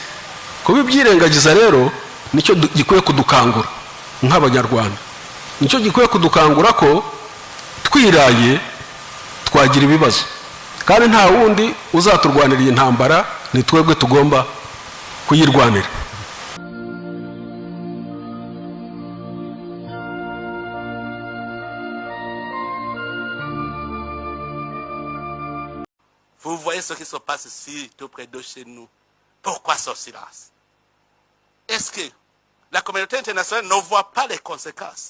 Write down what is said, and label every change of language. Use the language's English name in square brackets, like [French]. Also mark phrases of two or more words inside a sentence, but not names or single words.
[Kinyarwanda] Kuba byirengagiza rero nicyo gikwiye kudukangura nk'abanyarwanda, nicyo gikwiye kudukangura ko twiraye twagira ibibazo, kandi nta wundi uzaturwanira iyi ntambara, ni twebwe tugomba kuyirwanira. [French] Vous voyez ce qui se passe ici, tout près de chez nous. Pourquoi ce silence? Est-ce que la communauté internationale ne voit pas les conséquences?